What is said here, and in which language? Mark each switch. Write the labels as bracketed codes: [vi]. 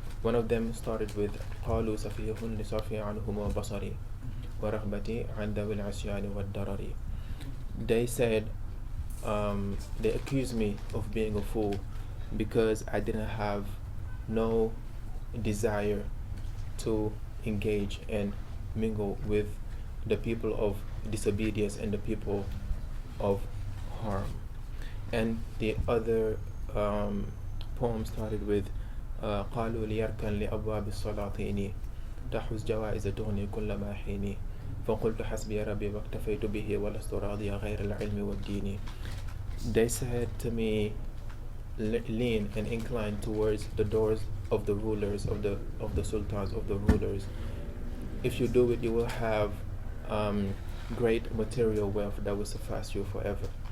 [en] One of them started with [ar] قالوا سفيه لصرفي عنهم بصري ورغبتي عن ذوي العصيان والضرر. [en] They said, they accused me of being a fool because I didn't have no desire to engage and mingle with the people of disobedience and the people of harm. And the other poem started with [ar] قالوا ليركن لأبواب السلاطين تحوز جوائز تغني كل ما حين فقلت حسبي ربي واكتفيت به ولست راضيا غير العلم والدين. [en] They said to me, lean and incline towards the doors of the rulers, of the sultans, of the rulers. If you do it, you will have great material wealth that will suffice you forever.